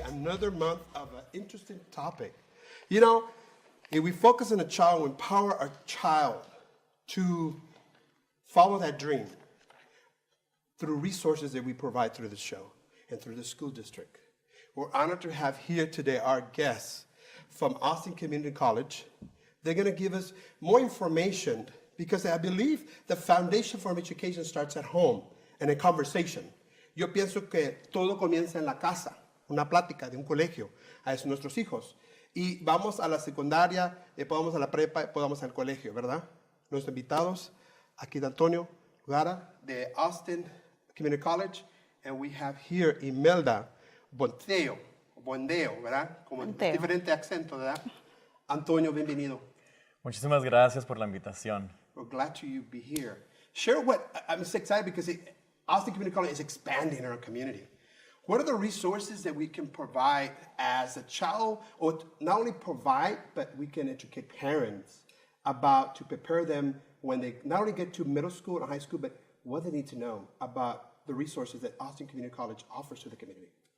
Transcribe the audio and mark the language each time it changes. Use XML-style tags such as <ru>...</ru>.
<en>Another month of an interesting topic. You know, if we focus on a child, we empower our child to follow that dream through resources that we provide through the show and through the school district. We're honored to have here today our guests from Austin Community College. They're going to give us more information because I believe the foundation for education starts at home and in conversation.</en> <es>Yo pienso que todo comienza en la casa, una plática de un colegio a nuestros hijos. Y vamos a la secundaria, después vamos a la prepa, después vamos al colegio, ¿verdad? Nuestros invitados, aquí de Antonio Gara de Austin Community College,</es> <en>and we have here Imelda Bondeo,</en> <es>¿verdad? Como diferente acento, ¿verdad? Antonio, bienvenido. Muchísimas gracias por la invitación.</es> <en>We're glad to be here. Share what, I'm so excited because Austin Community College is expanding in our community. What are the resources that we can provide as a child, or not only provide, but we can educate parents about to prepare them when they not only get to middle school and high school, but what they need to know about the resources that Austin Community College offers to the community?</en>